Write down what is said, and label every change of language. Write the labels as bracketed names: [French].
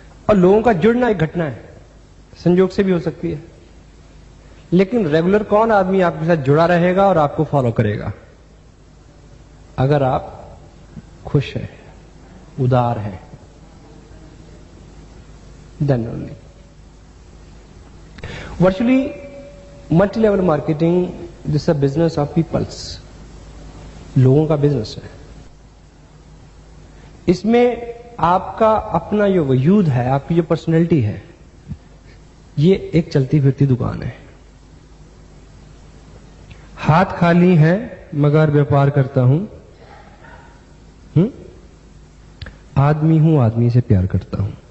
[Hindi] और लोगों का जुड़ना एक घटना है, संयोग से भी हो सकती है, लेकिन रेगुलर कौन आदमी आपके साथ जुड़ा रहेगा और आपको फॉलो करेगा? अगर आप खुश हैं, उदार हैं, [English] then only. Virtually, multi-level marketing, this is a business of peoples. [Hindi] लोगों का बिजनेस है। इसमें आपका अपना जो वजूद है, आपकी जो पर्सनैलिटी है, ये एक चलती फिरती दुकान है। हाथ खाली है मगर व्यापार करता हूं, आदमी हूं, आदमी से प्यार करता हूं।